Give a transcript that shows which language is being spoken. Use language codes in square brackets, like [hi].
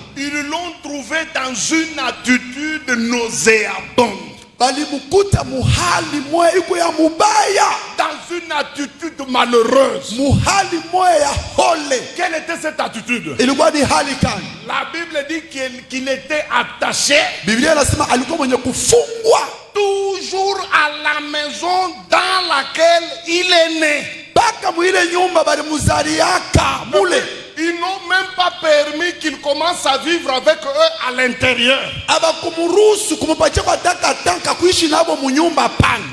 [fr] ils l'ont trouvé dans une attitude nauséabonde. [sw] balimukuta muhali moya iko ya mubaya, [fr] Dans une attitude malheureuse. [sw] muhali moya ya hole. [fr] Quelle était cette attitude? [sw] Ilikuwa ni hali kani? [fr] La Bible dit qu'il était attaché [sw] Biblia inasema alikuwa mwenye kufungwa [fr] toujours à la maison dans laquelle il est né. [sw] mpaka mwile nyumba balimuzaliaka mule. [fr] Ils n'ont même pas permis qu'il commence à vivre avec eux à l'intérieur. [sw] Abakumuruhusu kumupatia kwa tanka kuishi nabo munyumba pana.